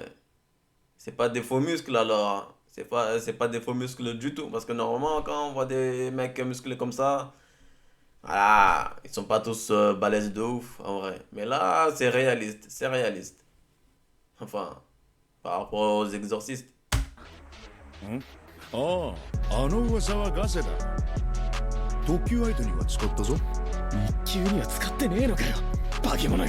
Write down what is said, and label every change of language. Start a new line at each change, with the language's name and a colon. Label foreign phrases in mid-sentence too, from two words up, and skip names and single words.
French: C'est pas des faux muscles alors. Hein. C'est pas des faux muscles du tout. Parce que normalement, quand on voit des mecs musclés comme ça, voilà, ils sont pas tous balèzes de ouf en vrai. Mais là, c'est réaliste. C'est réaliste. Enfin, par rapport aux exorcistes.
Japanese: ああ、あの噂はガセだ。特級相手には使ったぞ。一級には使ってねえのかよ、化け物が。